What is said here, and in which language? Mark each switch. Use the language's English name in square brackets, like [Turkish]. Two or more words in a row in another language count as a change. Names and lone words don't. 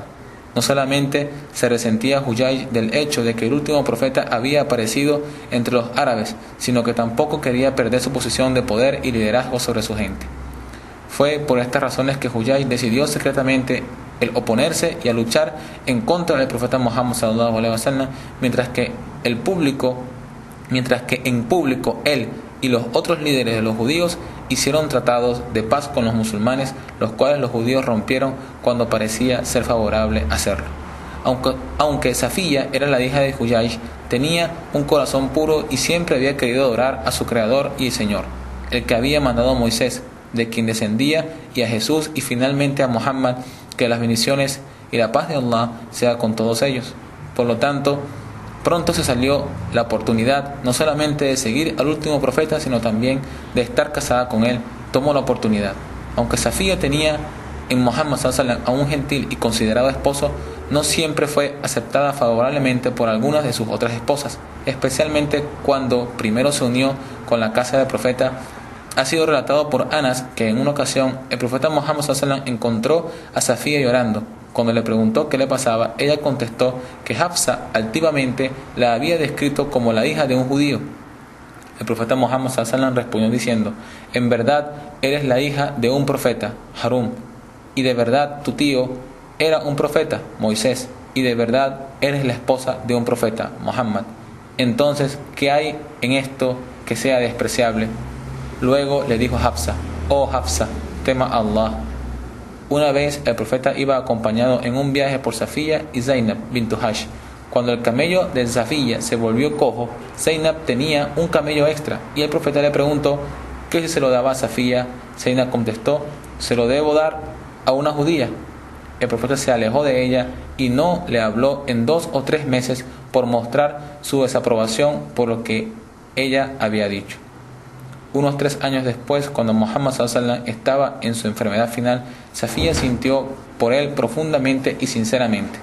[Spanish] No solamente se resentía Huyayj del hecho de que el último profeta había aparecido entre los árabes, sino que tampoco quería perder su posición de poder y liderazgo sobre su gente. Fue por estas razones que Huyayj decidió secretamente el oponerse y a luchar en contra del profeta Muhammad [Arabic] صلى الله عليه وسلم, [Spanish] mientras que en público él y los otros líderes de los judíos hicieron tratados de paz con los musulmanes, los cuales los judíos rompieron cuando parecía ser favorable hacerlo. Aunque Safiya era la hija de Huyayj, tenía un corazón puro y siempre había querido adorar a su Creador y Señor, el que había mandado a Moisés, de quien descendía, y a Jesús y finalmente a Muhammad, que las bendiciones y la paz de Allah sea con todos ellos. Por lo tanto, pronto se salió la oportunidad no solamente de seguir al último profeta, sino también de estar casada con él. Tomó la oportunidad. Aunque Safiya tenía en Muhammad [Arabic] صلى الله عليه وسلم [Spanish] a un gentil y considerado esposo, no siempre fue aceptada favorablemente por algunas de sus otras esposas, especialmente cuando primero se unió con la casa del profeta. Ha sido relatado por Anas que en una ocasión el profeta Muhammad [Arabic] صلى الله عليه وسلم [Spanish] encontró a Safiya llorando. Cuando le preguntó qué le pasaba, ella contestó que Hafsa altivamente la había descrito como la hija de un judío. El profeta Muhammad [Arabic] صلى الله عليه وسلم [Spanish] respondió diciendo: en verdad eres la hija de un profeta, Harun, y de verdad tu tío era un profeta, Moisés, y de verdad eres la esposa de un profeta, Muhammad. Entonces, ¿qué hay en esto que sea despreciable? Luego le dijo Hafsa: oh Hafsa, tema a Allah. Una vez el profeta iba acompañado en un viaje por Safiya y Zainab bint Jahash. Cuando el camello de Safiya se volvió cojo, Zainab tenía un camello extra y el profeta le preguntó que si se lo daba a Safiya. Zainab contestó: se lo debo dar a una judía. El profeta se alejó de ella y no le habló en 2 o 3 meses por mostrar su desaprobación por lo que ella había dicho. Unos 3 años después, cuando Muhammad s.a.w. estaba en su enfermedad final, Safía sintió por él profundamente y sinceramente.